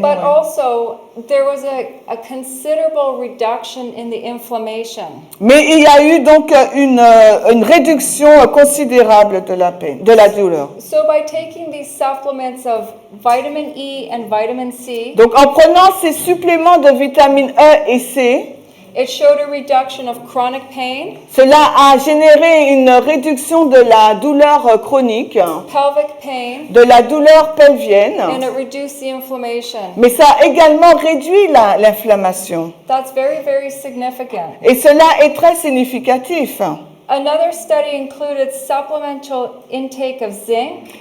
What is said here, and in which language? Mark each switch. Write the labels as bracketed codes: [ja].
[en] But also, there was a considerable reduction in the inflammation. [fr] Mais il y a eu donc une réduction considérable de la peine, de la douleur. [en] So by taking these supplements of vitamin E and vitamin C, [fr] Donc en prenant ces suppléments de vitamine E et C, [en] it showed a reduction of chronic pain, [fr] cela a généré une réduction de la douleur chronique, [en] pelvic pain, [fr] de la douleur pelvienne, [en] and it reduced the inflammation. [fr] mais ça a également réduit l'inflammation. [en] That's very, very significant. [fr] Et cela est très significatif. [en] Another study included supplemental intake of zinc,